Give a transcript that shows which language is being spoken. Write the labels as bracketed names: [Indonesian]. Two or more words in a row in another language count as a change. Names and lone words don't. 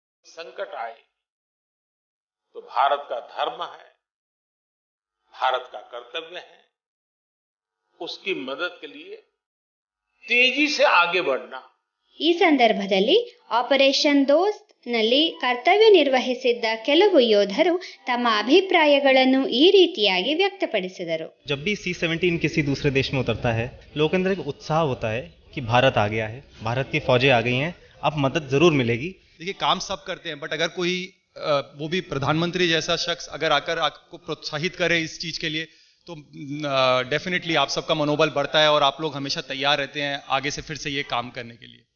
[Hindi] संकट आए तो भारत का धर्म है, भारत का कर्तव्य है उसकी मदद के लिए तेजी से आगे बढ़ना। [Kannada] ಈ ಸಂದರ್ಭದಲ್ಲಿ ಆಪರೇಷನ್ ದೋಸ್ತ್ ನಲ್ಲಿ ಕರ್ತವ್ಯ ನಿರ್ವಹಿಸಿದ್ದ ಕೆಲವು ಯೋಧರು ತಮ್ಮ ಅಭಿಪ್ರಾಯಗಳನ್ನು ಈ ರೀತಿಯಾಗಿ ವ್ಯಕ್ತಪಡಿಸಿದರು. [Hindi] जब भी C-17 किसी दूसरे देश में उतरता है, लोगों के अंदर एक उत्साह होता है कि भारत आ गया है, भारत की फौजें आ गई हैं, अब मदद जरूर मिलेगी। देखिए काम सब करते हैं, बट अगर कोई वो भी प्रधानमंत्री जैसा शख्स अगर आकर आपको प्रोत्साहित करे इस चीज के लिए तो डेफिनेटली आप सबका मनोबल बढ़ता है और आप लोग हमेशा तैयार रहते हैं आगे से फिर से ये काम करने के लिए।